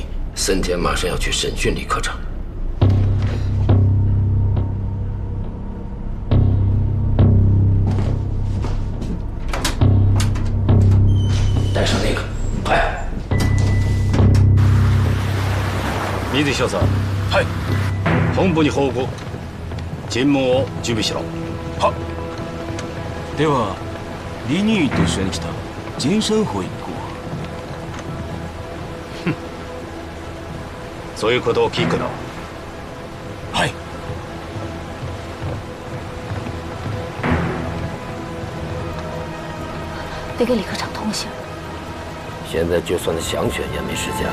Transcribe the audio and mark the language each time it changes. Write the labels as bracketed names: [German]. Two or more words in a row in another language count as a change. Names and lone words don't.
[Chinese] 森田马上要去审讯李科长。带上那个，快！ [Japanese] 水晶さん。はい。本部に報告。尋問を準備しろ。は。では、李宁宇と一緒に来た金生火一行は。そういうことを聞くな。はい。 [Chinese] 得给李科长通信。现在就算是想选也没时间了。